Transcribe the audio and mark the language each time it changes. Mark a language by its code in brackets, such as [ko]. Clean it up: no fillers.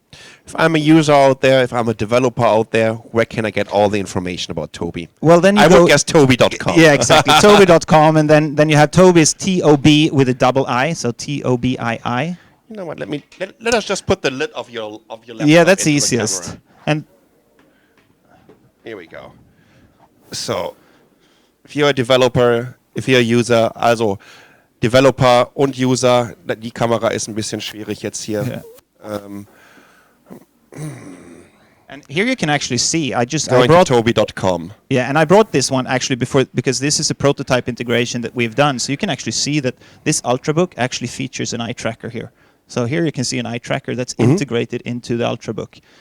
[en] If I'm a user out there, if I'm a developer out there, where can I get all the information about Tobii? Well, then you I would guess Tobii.com. Yeah, exactly. Tobii.com, and then you have Tobii's T-O-B with a double I, so T-O-B-I-I. You know what? Let us just put the lid of your laptop. Yeah, that's into the easiest. camera. And Here we go. So, if you're a developer, if you're a user, [de] also Developer und User, die Kamera ist ein bisschen schwierig jetzt hier. [en] Yeah. And here you can actually see, I Going brought to Tobii.com. Yeah, and I brought this one actually before because this is a prototype integration that we've done. So you can actually see that this Ultrabook actually features an eye tracker here. So here you can see an eye tracker that's integrated into the Ultrabook.